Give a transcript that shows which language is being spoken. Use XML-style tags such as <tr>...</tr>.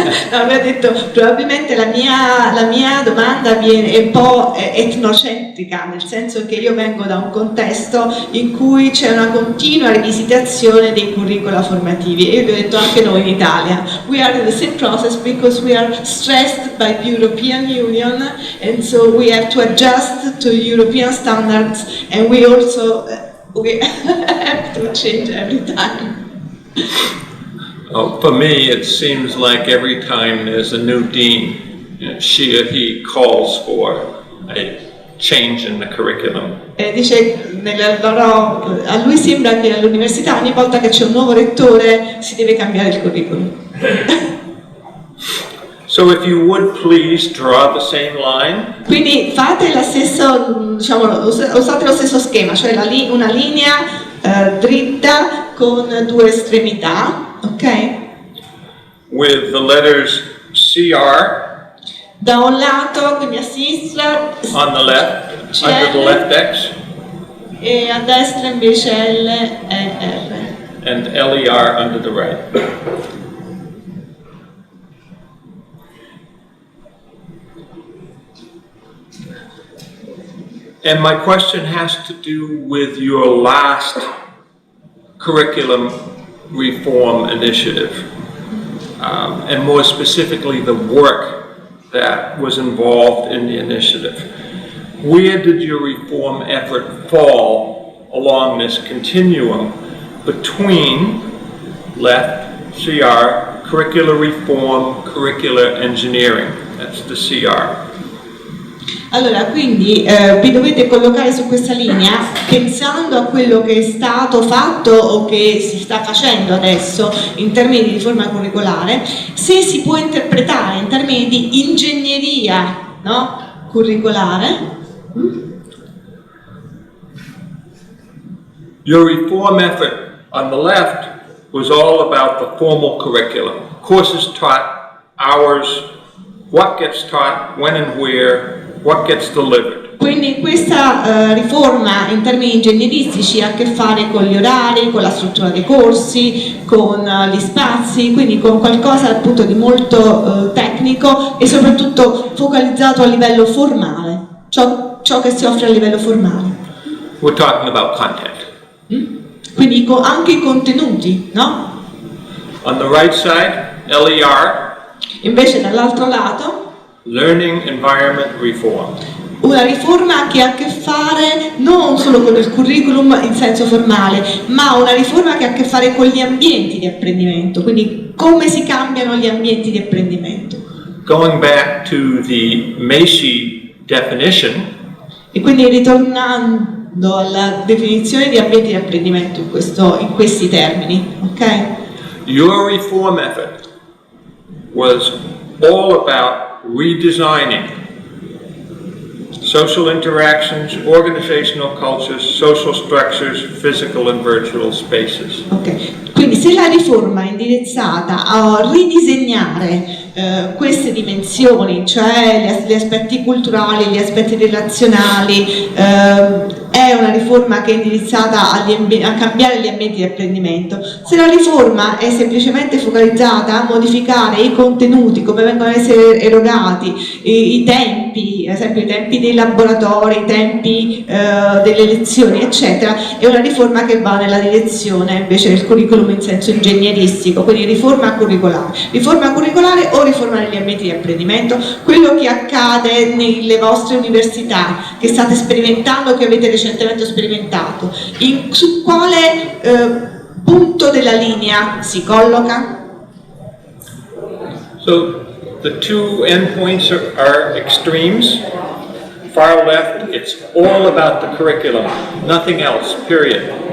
<it>Avevo detto, probabilmente la mia domanda è un po' etnocentrica, nel senso che io vengo da un contesto in cui c'è una continua rivisitazione dei curricula formativi, e io vi ho detto anche noi in Italia,</it> <en>we are in the same process because we are stressed by the European Union, and so we have to adjust to European standards, and we also we have to change every time. For me, it seems like every time there's a new dean, she or he calls for a change in the curriculum.</en> <it>Dice, a lui sembra che all'università ogni volta che c'è un nuovo rettore si deve cambiare il curriculum.</it> <en>So if you would please draw the same line.</en> <it>Quindi fate la stessa, diciamo, usate lo stesso schema, cioè una linea dritta con due estremità, ok?</it> <en>With the letters CR.</en> <it>Da un lato, quindi a sinistra,</it> <en>on the left, under the left X.</en> <it>E a destra invece L e R.</it> <en>And LER under the right. And my question has to do with your last curriculum reform initiative, and more specifically the work that was involved in the initiative. Where did your reform effort fall along this continuum between left, CR, curricular reform, curricular engineering? That's the CR.</en> <it>Allora, quindi vi dovete collocare su questa linea pensando a quello che è stato fatto o che si sta facendo adesso in termini di riforma curricolare, se si può interpretare in termini di ingegneria, no? Curricolare.</it> <en>Your reform effort on the left was all about the formal curriculum. Courses taught, hours, what gets taught, when and where, what gets delivered.</en> <it>Quindi questa riforma in termini ingegneristici ha a che fare con gli orari, con la struttura dei corsi, con gli spazi, quindi con qualcosa appunto di molto tecnico e soprattutto focalizzato a livello formale, ciò che si offre a livello formale.</it> <en>We're talking about content.</en> <it>Quindi anche i contenuti, no?</it> <en>On the right side, LER.</en> <it>Invece dall'altro lato,</it> <en>Learning Environment Reform.</en> <it>una riforma che ha a che fare non solo con il curriculum in senso formale, ma una riforma che ha a che fare con gli ambienti di apprendimento, quindi come si cambiano gli ambienti di apprendimento.</it> <en>Going back to the Macy definition,</en> <it>e quindi ritornando alla definizione di ambienti di apprendimento in questi termini, ok?</it> <en>Your reform effort was all about redesigning social interactions, organizational cultures, social structures, physical and virtual spaces.</en> <it>Ok, quindi se la riforma è indirizzata a ridisegnare queste dimensioni, cioè gli aspetti culturali, gli aspetti relazionali, è una riforma che è indirizzata a cambiare gli ambienti di apprendimento. Se la riforma è semplicemente focalizzata a modificare i contenuti, come vengono essere erogati, i tempi, ad esempio i tempi dei laboratori, i tempi delle lezioni, eccetera, è una riforma che va nella direzione invece del curriculum in senso ingegneristico, quindi riforma curricolare o riforma degli ambienti di apprendimento, quello che accade nelle vostre università, che state sperimentando, che avete recentemente sperimentato, su quale punto della linea si colloca?</it> <en>So the two endpoints are extremes. Far left, it's all about the curriculum, nothing else, period.</en>